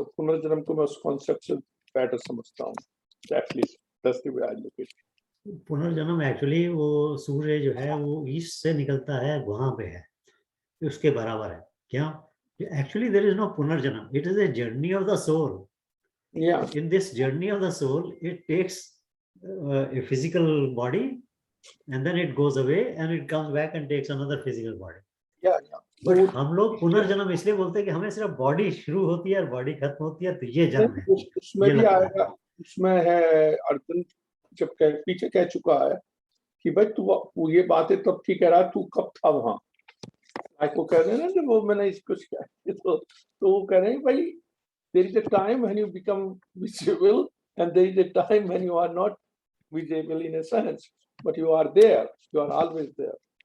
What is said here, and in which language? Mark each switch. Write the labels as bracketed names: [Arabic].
[Hindi] तो पुनर्जन्म को मैं उस कॉन्सेप्ट से बेटर समझता हूँ, [English] At least that's the way I look it. [Hindi] पुनर्जन्म एक्चुअली वो सूर्य जो है वो ईस्ट से निकलता है, वहां पे है, उसके बराबर है। [English] क्या actually there is no पुनर्जन्म, it is a journey of the soul. In this journey of the soul, it takes a physical body and then it goes away and it comes back and takes another physical body. [Hindi] But हम लोग पुनर्जन्म इसलिए बोलते हैं कि हमें सिर्फ body शुरू होती है और बॉडी खत्म होती है, तो ये जन्म है। उसमें भी आएगा, उसमें है अर्जुन जब पीछे कह चुका है कि भाई तू ये बातें तब ठीक कह रहा है, तू कब था वहां। को कह रहे हैं ना जब वो मैंने इसको तो वो कह रहे हैं भाई [English] there is a time when you become visible and there is a time when you are not visible in a sense, but you are there, you are always there.